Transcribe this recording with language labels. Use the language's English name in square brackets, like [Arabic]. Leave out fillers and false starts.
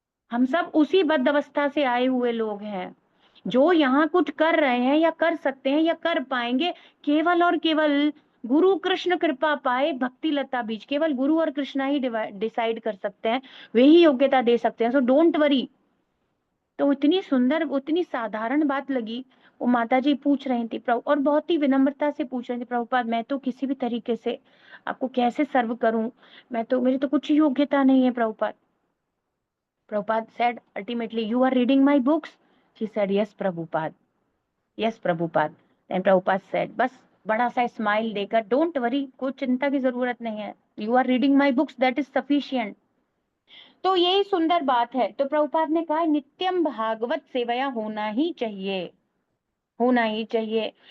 [Hindi] हम सब उसी बद्ध अवस्था से आए हुए लोग हैं, जो यहाँ कुछ कर रहे हैं या कर सकते हैं या कर पाएंगे, केवल और केवल गुरु कृष्ण कृपा पाए भक्ति लता बीज, केवल गुरु और कृष्णा ही डिसाइड कर सकते हैं, वे ही योग्यता दे सकते हैं। [English] So don't worry. [Hindi] तो इतनी सुंदर, उतनी साधारण बात लगी, वो माता जी पूछ रही थी प्रभु, और बहुत ही विनम्रता से पूछ रही थी, प्रभुपाद मैं तो किसी भी तरीके से आपको कैसे सर्व करूं, मैं तो, मेरी तो कुछ योग्यता नहीं है Prabhupada. [English] Prabhupada said, ultimately, you are reading my books? She said, yes, Prabhupada. Yes, Prabhupada. Then Prabhupada said, [Hindi] बस बड़ा सा स्माइल देकर, [English] don't worry, [Hindi] कोई चिंता की जरूरत नहीं है, [English] You are reading my books, that is sufficient. [Hindi] तो यही सुंदर बात है। तो प्रभुपाद ने कहा नित्यम भागवत सेवया होना ही चाहिए, होना ही चाहिए।